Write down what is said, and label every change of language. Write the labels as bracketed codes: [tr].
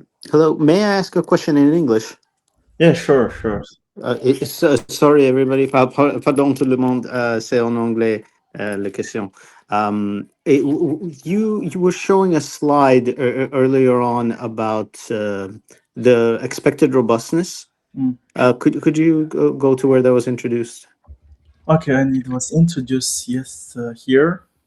[en] Hello, may I ask a question in English? Yeah, sure. Sorry, everybody. [fr] Pardon tout le monde. C'est en anglais la question. [en] You were showing a slide earlier on about the expected robustness. Could you go to where that was introduced? Okay, and it was introduced here.